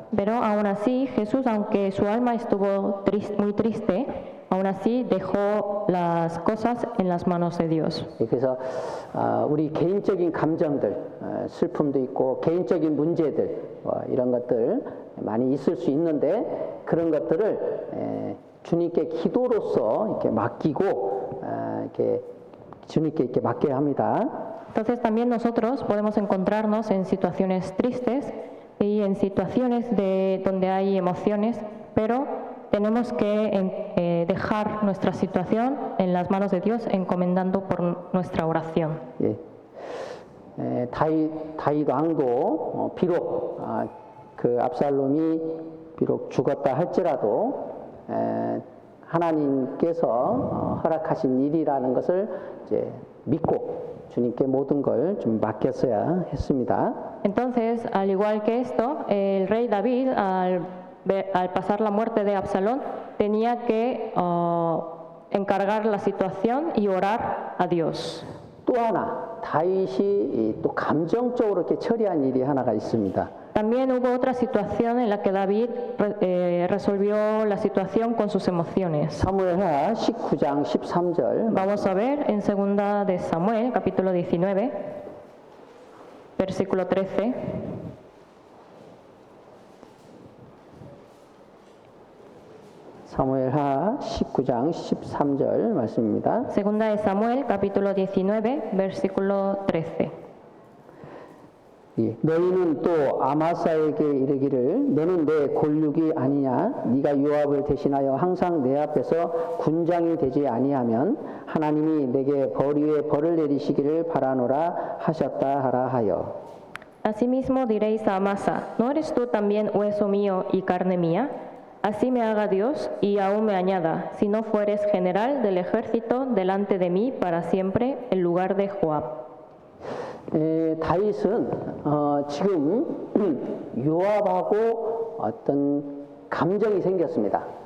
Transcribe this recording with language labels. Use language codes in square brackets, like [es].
[es] Pero aún así Jesús, aunque su alma estuvo muy triste, aún así dejó las cosas en las manos de Dios. [ko] 그래서 우리 개인적인 감정들, 슬픔도 있고 개인적인 문제들 이런 것들 많이 있을 수 있는데 그런 것들을 주님께 기도로서 이렇게 맡기고 이렇게 주님께 이렇게 맡겨야 합니다. [es] Entonces también nosotros podemos encontrarnos en situaciones tristes y en situaciones donde hay emociones, pero tenemos que dejar nuestra situación en las manos de Dios, encomendando por nuestra oración. [ko] 예. 다윗 왕도 비록 그 압살롬이 비록 죽었다 할지라도 하나님께서 허락하신 일이라는 것을 이제 믿고 주님께 모든 걸 좀 맡겼어야 했습니다. [es] Entonces, al igual que esto, el rey David, al pasar la muerte de Absalón, tenía que encargar la situación y orar a Dios. [ko] 또 하나 다윗이 또 감정적으로 이렇게 처리한 일이 하나가 있습니다. [es] También hubo otra situación en la que David resolvió la situación con sus emociones. [ko] 사무엘하 19장 13절 [es] Vamos a ver en 2 de Samuel, capítulo 19, versículo 13. [ko] 사무엘하 19장 13절 말씀입니다. [es] 2 de Samuel, capítulo 19, versículo 13. [ko] 예, 너희는 또 아마사에게 이르기를 너는 내 골육이 아니냐 네가 요압을 대신하여 항상 내 앞에서 군장이 되지 아니하면 하나님이 내게 벌 위에 벌을 내리시기를 바라노라 하셨다 하라 하여. [es] Asimismo diréis a Amasa, ¿no eres tú también hueso mío y carne mía? Así me haga Dios y aún me añada, si no fueres general del ejército delante de mí para siempre en lugar de Joab. [ko] 다윗은 지금 요압하고 어떤 감정이 생겼습니다.